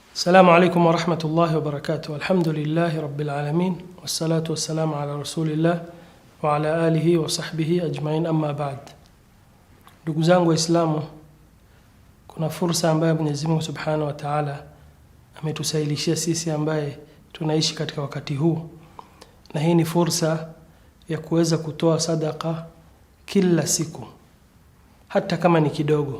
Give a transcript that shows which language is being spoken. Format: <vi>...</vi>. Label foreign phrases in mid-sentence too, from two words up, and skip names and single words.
<ar>السلام عليكم ورحمة الله وبركاته. الحمد لله رب العالمين والصلاة والسلام على رسول الله وعلى آله وصحبه أجمعين أما بعد.</ar> <sw>Ndugu zangu Waislamu, kuna fursa ambayo Mwenyezi Mungu</sw> <ar>سبحانه وتعالى</ar> <sw>ametusailishia sisi ambaye tunaishi katika wakati huu, na hii ni fursa ya kuweza kutoa sadaka kila siku, hata kama ni kidogo.</sw>